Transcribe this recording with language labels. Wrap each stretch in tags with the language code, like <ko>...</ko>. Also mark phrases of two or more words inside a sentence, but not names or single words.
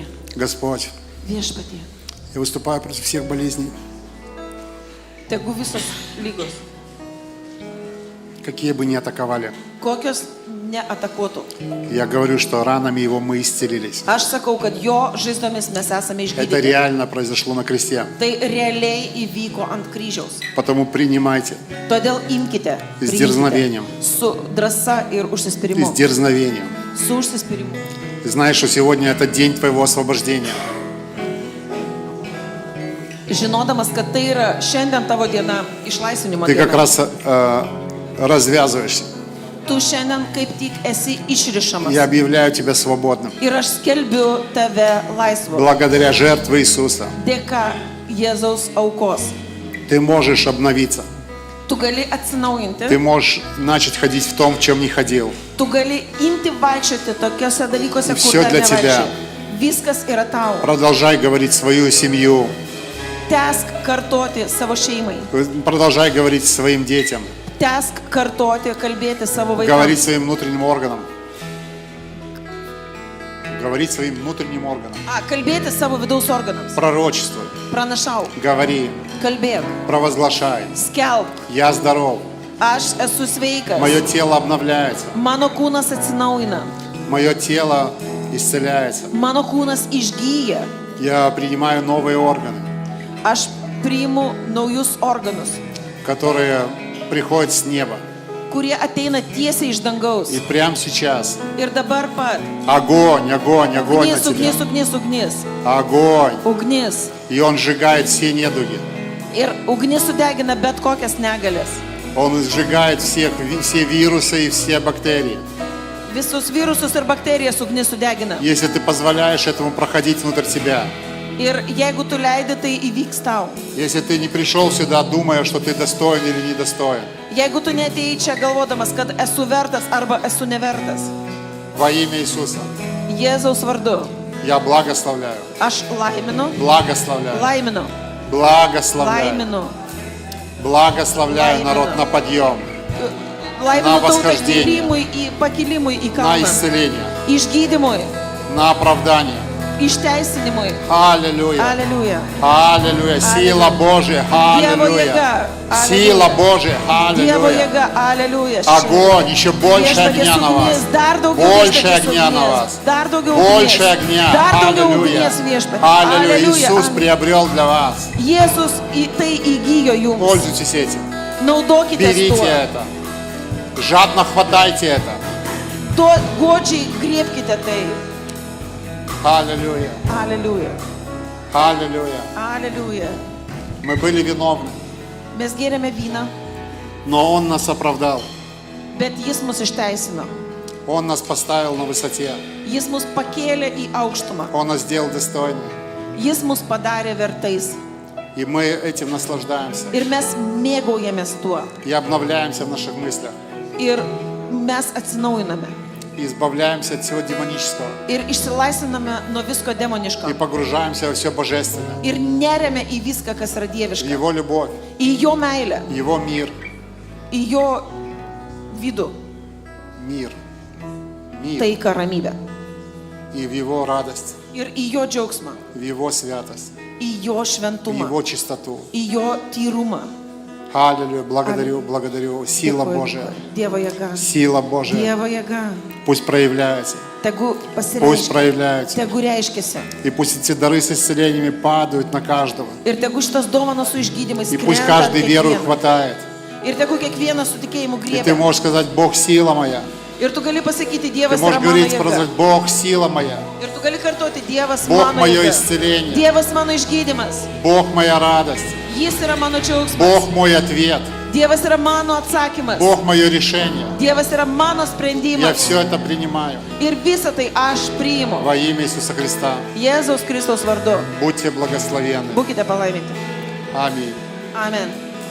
<ru>Господь,</ru> <lt>Viešpatie.</lt> <ru>я выступаю против всех болезней,</ru> <lt>Tegu visos lygos,</lt> <ru>какие бы ни атаковали.</ru> <lt>kokios neatakuotų.</lt> <ru>Я говорю, что ранами Его мы исцелились.</ru> <lt>Aš sakau, kad jo žaizdomis mes esame</lt> <ru>Это</ru> <lt>išgydyti.</lt> <ru>реально произошло на кресте.</ru> <lt>Tai realiai įvyko ant kryžiaus.</lt> <ru>Потому принимайте</ru> <lt>Todėl imkite</lt> <ru>С</ru> <lt>priimkite</lt> <ru>дерзновением.</ru> <lt>su drąsa ir</lt> <ru>и</ru> <lt>užsispyrimu.</lt> <ru>с дерзновением.</ru> <lt>Su užsispyrimu.</lt> <ru>Ты знаешь, что сегодня это день твоего освобождения.</ru> <lt>Žinodamas, kad tai yra šiandien tavo diena, išlaisvinimo</lt> <ru>Ты как</ru> <lt>diena.</lt> <ru>раз развязываешься.</ru> <lt>Tu šiandien kaip tik esi išrišamas.</lt> <ru>Я объявляю тебя свободным.</ru> <lt>Ir aš skelbiu tave laisvu.</lt> <ru>Благодаря жертве Иисуса</ru> <lt>Dėka Jėzaus aukos.</lt> <ru>ты можешь обновиться.</ru> <lt>Tu gali atsinaujinti.</lt> <ru>Ты можешь начать ходить в том, в чем не ходил.</ru> <lt>Tu gali imti vaikščioti tokiuose dalykuose, kur</lt> <ru>Всё</ru> <lt>dar</lt> <ru>для тебя.</ru> <lt>nevaikščiai. Viskas yra tau.</lt> <ru>Продолжай говорить свою семью.</ru> <lt>Tęsk kartoti savo šeimai.</lt> <ru>Продолжай говорить своим детям.</ru> <lt>Tęsk kartoti, kalbėti savo</lt> <ru>Говорить</ru> <lt>vaikams.</lt> <ru>своим внутренним органам. Говорить своим внутренним органам.</ru> <lt>Kalbėti savo vidaus organams.</lt> <ru>Пророчествуй.</ru> <lt>Pranašau,</lt> <ru>Говори.</ru> <lt>kalbėk,</lt> <ru>Провозглашай.</ru> <lt>skelb.</lt> <ru>Я здоров.</ru> <lt>Aš esu sveikas.</lt> <ru>Мое тело обновляется.</ru> <lt>Mano kūnas atsinaujina.</lt> <ru>Мое тело исцеляется.</ru> <lt>Mano kūnas išgyja.</lt> <ru>Я принимаю новые органы,</ru> <lt>Aš priimu naujus organus,</lt> <ru>которые приходят с неба.</ru> <lt>kurie ateina tiesiai iš dangaus.</lt> <ru>И прямо сейчас</ru> <lt>Ir dabar pat.</lt> <ru>огонь, огонь, огонь на</ru> <lt>Ugnis,</lt> <ru>тебя.</ru> <lt>ugnis, ugnis, ugnis.</lt> <ru>Огонь.</ru> <lt>Ugnis.</lt> <ru>И он сжигает все недуги.</ru> <lt>Ir ugnis sudegina bet kokias negalės.</lt> <ru>Он сжигает все вирусы и все бактерии.</ru> <lt>Visus virusus ir bakterijas ugnis sudegina.</lt> <ru>Если ты позволяешь этому проходить внутрь тебя.</ru> <lt>Ir jeigu tu leidi, tai įvyks tau.</lt> <ru>Если ты не пришел сюда, думая, что ты достоин или недостоин.</ru> <lt>Jeigu tu neatėjai čia galvodamas, kad esu vertas arba esu nevertas.</lt> <ru>Во имя Иисуса</ru> <lt>Jėzaus vardu.</lt> <ru>я благословляю.</ru> <lt>Aš laiminu.</lt> <ru>Благословляю.</ru> <lt>Laiminu.</lt> <ru>Благословляю.</ru> <lt>Laiminu.</lt> <ru>Благословляю</ru> <lt>Laiminu.</lt> <ru>народ на подъем,</ru> <lt>Laiminu tautą</lt> <ru>восхождение.</ru> <lt>pakilimui į</lt> <ru>на</ru> <lt>kalną.</lt> <ru>исцеление,</ru> <lt>Išgydymui.</lt> <ru>на оправдание.</ru> <lt>Išteisinimui.</lt> <ru>Аллилуйя. Аллилуйя. Аллилуйя. Сила Божия.</ru> <lt>Dievo</lt> <ru>Аллилуйя.</ru> <lt>jėga.</lt> <ru>Сила Божия.</ru> <lt>Dievo</lt> <ru>Аллилуйя.</ru> <lt>jėga. Aleliuja.</lt> <ru>Огонь. Еще больше огня на вас.</ru> <lt>Dar daugiau</lt> <ru>Больше</ru> <lt>viešpaties</lt> <ru>огня на</ru> <lt>ugnies.</lt> <ru>вас.</ru> <lt>Dar daugiau</lt> <ru>Больше</ru> <lt>ugnies.</lt> <ru>огня.</ru> <lt>Dar daugiau</lt> <ru>Аллилуйя.</ru> <lt>ugnies viešpatie.</lt> <ru>Аллилуйя.</ru> <lt>Aleliuja.</lt> <ru>Иисус приобрел для вас.</ru> <lt>Jėzus tai įgyjo jums.</lt> <ru>Пользуйтесь этим.</ru> <lt>Naudokitės</lt> <ru>Берите</ru> <lt>tuo.</lt> <ru>это. Жадно хватайте это.</ru> <lt>Tuo godžiai griebkite tai.</lt> <ru>Аллилуйя.</ru> <lt>Aleliuja.</lt> <ru>Аллилуйя.</ru> <lt>Aleliuja.</lt> <ru>Мы были виновны,</ru> <lt>Mes gėrėme vyną,</lt> <ru>но Он нас оправдал.</ru> <lt>bet jis mus išteisino.</lt> <ru>Он нас поставил на высоте.</ru> <lt>Jis mus pakėlė į aukštumą.</lt> <ru>Он нас сделал достойными.</ru> <lt>Jis mus padarė vertais.</lt> <ru>И мы этим наслаждаемся.</ru> <lt>Ir mes mėgaujamės tuo.</lt> <ru>И обновляемся в наших мыслях.</ru> <lt>Ir mes atsinaujiname.</lt> <ru>И избавляемся от всего демонического.</ru> <lt>Ir išsilaisviname nuo visko</lt> <ru>И</ru> <lt>demoniško.</lt> <ru>погружаемся во все божественное.</ru> <lt>Ir neriame į viską, kas yra</lt> <ru>В</ru> <lt>dieviška.</lt> <ru>Его любовь,</ru> <lt>Į jo meilę,</lt> <ru>Его мир.</ru> <lt>į jo vidų,</lt> <ru>Мир. Мир.</ru> <lt>taiką, ramybę.</lt> <ru>И в Его радость,</ru> <lt>Ir į jo džiaugsmą,</lt> <ru>в Его святость,</ru> <lt>į jo</lt> <ru>в</ru> <lt>šventumą,</lt> <ru>Его чистоту.</ru> <lt>į jo tyrumą.</lt> <ru>Аллилуйя. Благодарю, благодарю. Сила</ru> <lt>Dėkoju,</lt> <ru>Божия.</ru> <lt>Dievo jėga.</lt> <ru>Сила Божия.</ru> <lt>Dievo jėga.</lt> <ru>Пусть проявляется.</ru> <lt>Tegu</lt> <ru>Пусть</ru> <lt>pasireiškia.</lt> <ru>проявляется.</ru> <lt>Tegu reiškiasi.</lt> <ru>И пусть эти дары с исцелениями падают на каждого.</ru> <lt>Ir tegu šitas dovanas su išgydymais</lt> <ru>И пусть</ru> <lt>skrenda ant</lt> <ru>каждый веру</ru> <lt>kiekvieno.</lt> <ru>хватает.</ru> <lt>Ir tegu kiekvienas su tikėjimu</lt> <ru>И ты</ru> <lt>griebia.</lt> <ru>можешь сказать: Бог сила моя.</ru> <lt>Ir tu gali pasakyti,</lt> <ru>Ты</ru> <lt>Dievas yra</lt> <ru>можешь</ru> <lt>mano</lt> <ru>говорить,</ru> <lt>jėga.</lt> <ru>сказать: Бог сила моя.</ru> <lt>Ir tu gali kartoti, Dievas</lt> <ru>Бог</ru> <lt>mano</lt> <ru>мое</ru> <lt>jėga.</lt> <ru>исцеление.</ru> <lt>Dievas mano išgydymas.</lt> <ru>Бог моя радость.</ru> <lt>Jis yra mano džiaugsmas.</lt> <ru>Бог мой ответ.</ru> <lt>Dievas yra mano atsakymas.</lt> <ru>Бог мое решение.</ru> <lt>Dievas yra mano</lt> <ru>Я</ru> <lt>sprendimas.</lt> <ru>все это принимаю.</ru> <lt>Ir visą tai aš priimu.</lt> <ru>Во имя Иисуса Христа.</ru> <lt>Jėzaus Kristaus vardu.</lt> <ru>Будьте благословенны.</ru> <lt>Būkite palaiminti.</lt> <ru>Аминь.</ru> <lt>Amen.</lt>